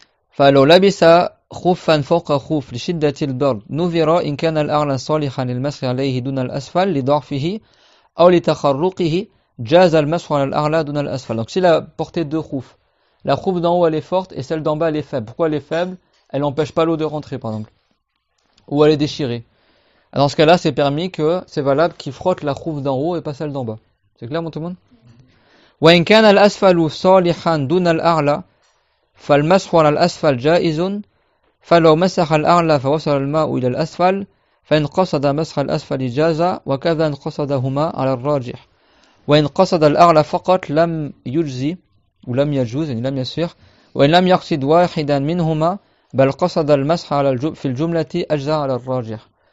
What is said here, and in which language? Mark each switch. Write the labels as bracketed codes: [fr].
[ar] فلو لبس خفا فوق خوف لشدة البرد نظر إن كان الأعلى صالحا للمسح عليه دون الأسفل لضعفه أو لتخرقه جاز المسح على الأعلى دون الأسفل. [fr] Donc s'il a porté 2 khouf, la khouf d'en haut elle est forte et celle d'en bas elle est faible. Pourquoi elle est faible? Elle n'empêche pas l'eau de rentrer par exemple. Ou elle est déchirée. Dans ce cas-là c'est permis que c'est valable qu'il frotte la khouf d'en haut et pas celle d'en bas. C'est clair tout le monde? [ar] وإن كان الأسفل صالحا دون الأعلى فالمسح على الأسفل جائز فلو مسح الأعلى فوصل الماء إلى الأسفل فإن قصد مسح الأسفل جاز وكذا إن قصدهما على الراجح وإن قصد الأعلى فقط لم يجزي ولم يجوز يعني لم يصح وإن لم يقصد واحدا منهما بل قصد المسح على في الجملة أجزى على الراجح.